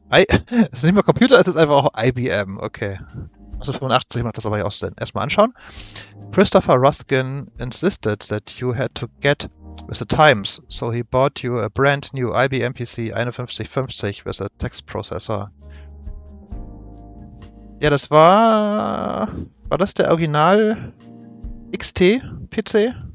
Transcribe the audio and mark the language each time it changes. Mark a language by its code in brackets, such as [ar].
[de] Es ist nicht mehr Computer, es ist einfach auch IBM. Okay. 1985 macht das aber ja auch Sinn. Erstmal anschauen. [en] Christopher Ruskin insisted that you had to get with the times, so he bought you a brand new IBM PC 5150 with a text processor. [de] Ja, das war das der Original XT-PC?